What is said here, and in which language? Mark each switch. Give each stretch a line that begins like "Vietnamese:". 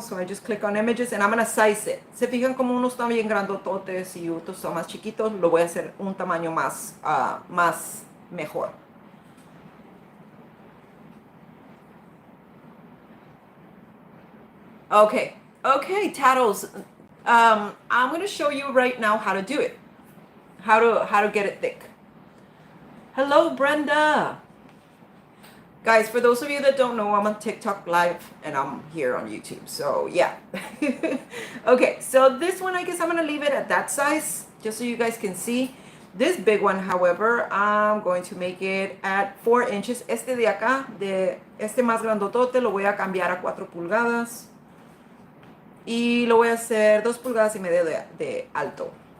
English: So I just click on images and I'm gonna size it.
Spanish: Se fijan como unos están bien grandototes y otros son más chiquitos. Lo voy a hacer un tamaño más mejor.
English: Okay, Tattles. I'm gonna show you right now how to do it. How to get it thick. Hello, Brenda. Guys, for those of you that don't know, I'm on TikTok live and I'm here on YouTube. So yeah. Okay, so this one, I guess I'm gonna leave it at that size, just so you guys can see. This big one, however, I'm going to make it at 4 inches.
Spanish: Este de acá, de este más grandotote, lo voy a cambiar a 4 pulgadas. Y lo voy a hacer 2 pulgadas y media de alto.